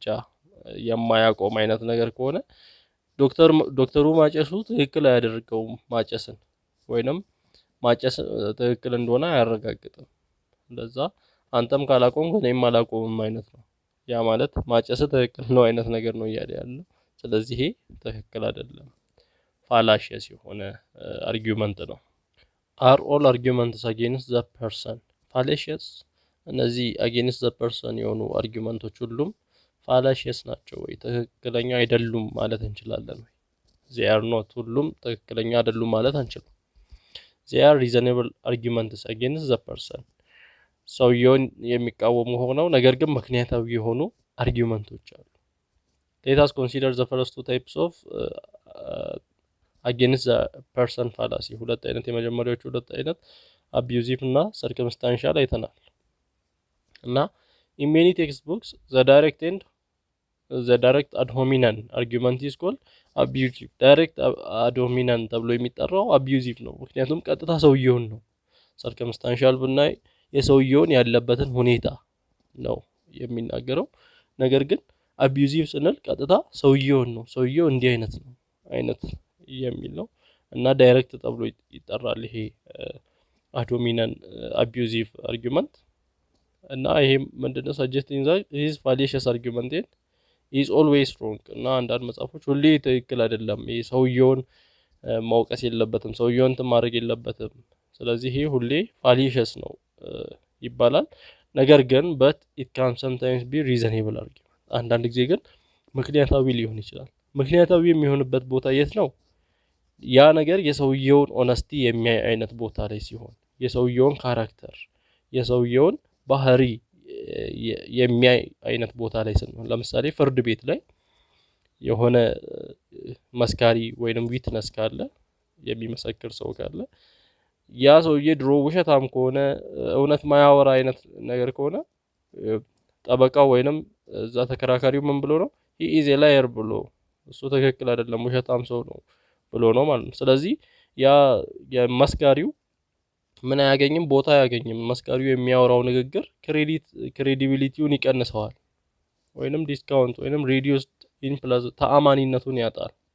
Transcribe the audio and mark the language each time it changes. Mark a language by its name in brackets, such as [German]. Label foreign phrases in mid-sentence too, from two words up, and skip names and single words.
[Amharic] የማያቆም አይነት ነገር ከሆነ ዶክተሩ ማጨሱ ትክክል አያደርገውም ማጨስን ወይንም ማጨስ ትክክል እንደሆነ አያረጋግጥም። ለዛ አንተም ካላቆምክ እኔም አላቆምም አይነት ነው። ያ ማለት ማጨስ ትክክል ነው አይነት ነገር ነው እያለ ያለው። ስለዚህ ይሄ ትክክል አይደለም፣ ፋላሺየስ የሆነ አርጊውመንት ነው። [English] are all arguments against the person fallacious? [Amharic] እነዚህ [English] against the person [Amharic] የሆኑ አርጊውመንቶች ሁሉም ፋላሺየስ ናቸው ወይ ትክክለኛ አይደሉም ማለት እንችላለን ወይ? [English] they are not [Amharic] ሁሉም ትክክለኛ አይደሉም ማለት አንችልም። [English] they are reasonable arguments against the person [Amharic] ሰውየውን የሚቃወሙ ሆነው ነገር ግን ምክንያታዊ የሆኑ አርጊውመንቶች አሉ። [English] let us consider the first two types of against the person fallacy [Amharic] ሁለት አይነት የመጀመሪያዎቹ ሁለት አይነት [English] abusive እና circumstantial [Amharic] አይተናል። እና [English] in many textbooks the direct ad hominem argument is called abusive direct ad hominem [Amharic] ተብሎ የሚጠራው abusive ነው ምክንያቱም ቀጥታ ሰውየውን ነው። circumstantial ብናይ የሰውየውን ያለበትን ሁኔታ ነው የሚናገረው። ነገር ግን abusive ስንል ቀጥታ ሰውየውን ነው ሰውየው እንዲህ አይነት ነው አይነት የሚል ነው እና ዳይሬክት ተብሎ ይጠራል ይሄ [English] ad hominem abusive argument። [Amharic] እና ይሄ ምንድነው [English] suggesting that his fallacious argument is always wrong [Amharic] እና አንዳንድ መጽሐፎች ሁሌ ትክክል አይደለም ይሄ ሰውየውን ማውቀስ የለበትም ሰውየውን ማድረግ የለበትም ስለዚህ ይሄ ሁሌ fallacious ነው ይባላል። ነገር ግን [English] but it can sometimes be reasonable argument [Amharic] አንዳንድ ጊዜ ግን ምክንያታዊ ሊሆን ይችላል። ምክንያታዊ የሚሆንበት ቦታ የት ነው? ያ ነገር የሰውየውን ኦነስቲ የሚያይ አይነት ቦታ ላይ ሲሆን የሰውየውን ካራክተር የሰውየውን ባህሪ የሚያይ አይነት ቦታ ላይ ስንሆን ለምሳሌ ፍርድ ቤት ላይ የሆነ መስካሪ ወይንም ዊትነስ ካለ የሚመሰክር ሰው ካለ ያ ሰውዬ ድሮ ውሸታም ከሆነ እውነት ማያወራ አይነት ነገር ከሆነ ጠበቃው ወይንም እዛ ተከራካሪው ምን ብሎ ነው [English] he is a liar [Amharic] ብሎ እሱ ትክክል አይደለም ውሸታም ሰው ነው ብሎ ነው ማለት ነው። ስለዚህ ያ የመስካሪው ምን አያገኝም ቦታ አያገኝም መስካሪው የሚያወራው ንግግር ክሬዲቢሊቲውን ይቀንሰዋል ወይንም ዲስካውንት ወይንም ሪዲዩስድ ኢንፕላስ ተአማኒነቱን ያጣል።